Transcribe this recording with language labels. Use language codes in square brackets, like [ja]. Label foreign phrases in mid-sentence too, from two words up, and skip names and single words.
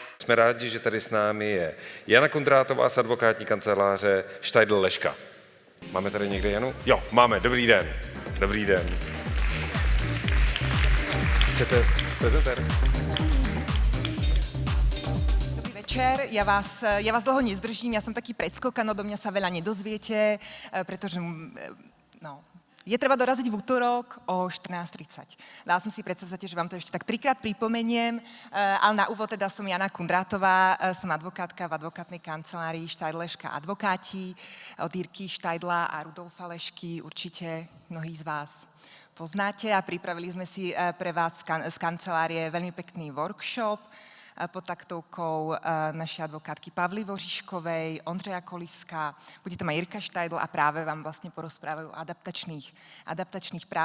[cs] jsme rádi, že tady s námi je Jana Kondrátová z advokátní kanceláře Steidl Leška. Máme tady někde Janu? Jo, máme, dobrý den. Dobrý den. Chcete prezentér? [sk] Dobrý večer, ja vás dlho nezdržím, ja som taký predskokan, odo mňa sa veľa nedozviete, pretože je treba doraziť v útorok o 14:30. Dala som si predstavte, že vám to ešte tak 3-krát pripomeniem, ale na úvod teda som Jana Kondrátová, som advokátka v advokátnej kancelárii Steidl Leška advokáti od Jirky Steidla a Rudolfa Lešky, určite mnohí z vás poznáte a pripravili sme si pre vás z kancelárie veľmi pekný workshop pod taktovkou našej advokátky Pavly Voříškovej, Ondřeja Koliska, bude tam aj Jirka Steidl a práve vám vlastne porozprávajú o adaptačných právach.